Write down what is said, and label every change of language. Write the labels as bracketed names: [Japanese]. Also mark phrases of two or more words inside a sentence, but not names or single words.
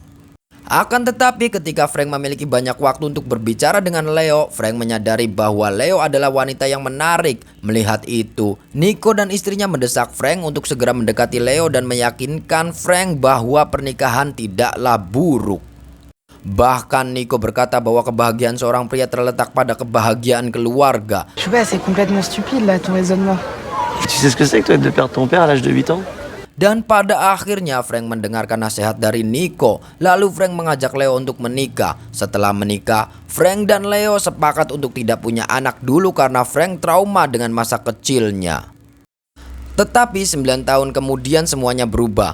[Indonesian] Akan tetapi ketika Frank memiliki banyak waktu untuk berbicara dengan Leo, Frank menyadari bahwa Leo adalah wanita yang menarik. Melihat itu, Nico dan istrinya mendesak Frank untuk segera mendekati Leo dan meyakinkan Frank bahwa pernikahan tidaklah buruk. Bahkan Nico berkata bahwa kebahagiaan seorang pria terletak pada kebahagiaan keluarga. [French] Je sais pas, c'est complètement stupide là, ton raisonnement. Tu sais ce que c'est que toi de perdre ton père à l'âge de 8 ans? [Indonesian] Dan pada akhirnya Frank mendengarkan nasihat dari Nico. Lalu Frank mengajak Leo untuk menikah. Setelah menikah, Frank dan Leo sepakat untuk tidak punya anak dulu karena Frank trauma dengan masa kecilnya. Tetapi 9 tahun kemudian semuanya berubah.